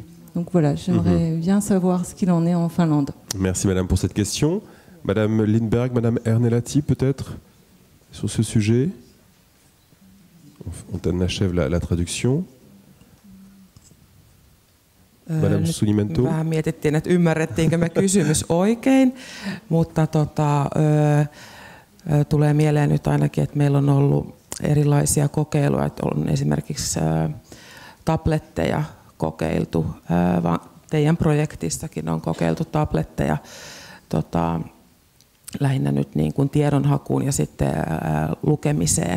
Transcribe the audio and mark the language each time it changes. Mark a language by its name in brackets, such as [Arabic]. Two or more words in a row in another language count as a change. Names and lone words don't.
[French] Donc voilà, j'aimerais bien savoir ce qu'il en est en Finlande. Merci Madame pour cette question. Madame Lindberg, Madame Ernelati peut-être sur ce sujet. On achève la traduction. Madame Sulimento. [Finnish] Vähän mietittiin, että ymmärrettiinkö me kysymys oikein, mutta tulee mieleen nyt ainakin, että meillä on ollut erilaisia kokeiluja, että on esimerkiksi tabletteja kokeiltu. Teidän projektissakin on kokeiltu tabletteja lähinnä nyt niin kuin tiedonhakuun ja sitten lukemiseen.